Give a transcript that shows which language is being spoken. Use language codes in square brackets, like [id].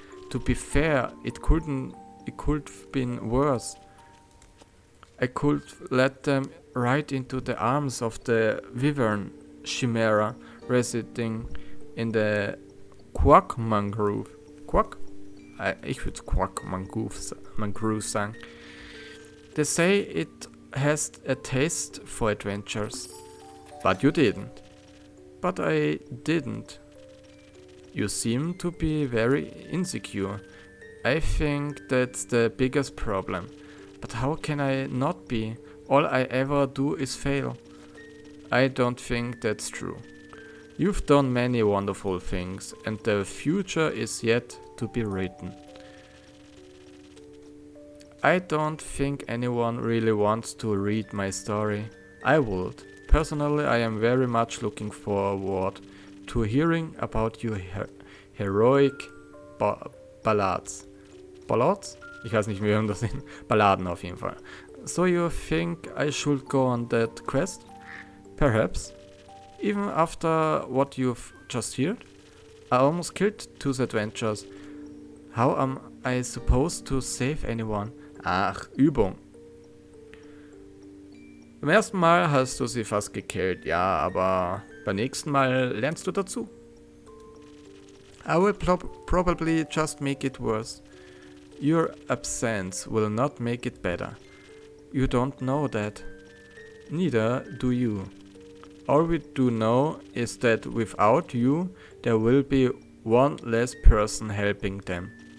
[en] To be fair, it could have been worse. I could let them right into the arms of the Wyvern chimera residing in the Quack Mangrove. Quack? [de] Ich würde Quack Mangrove sagen. [en] They say it has a taste for adventures. But you didn't. But I didn't. You seem to be very insecure. I think that's the biggest problem. But how can I not be? All I ever do is fail. I don't think that's true. You've done many wonderful things, and the future is yet to be written. I don't think anyone really wants to read my story. I would. Personally, I am very much looking forward to hearing about your heroic ballads. Ballads? [de] Ich weiß nicht, wie wir das sind. Balladen auf jeden Fall. [en] So you think I should go on that quest? Perhaps. Even after what you've just heard? I almost killed 2 adventures. How am I supposed to save anyone? [de] Ach, Übung. Beim ersten Mal hast du sie fast gekillt, ja, aber beim nächsten Mal lernst du dazu. [en] I will probably just make it worse. Your absence will not make it better. You don't know that. Neither do you. All we do know is that without you, there will be one less person helping them.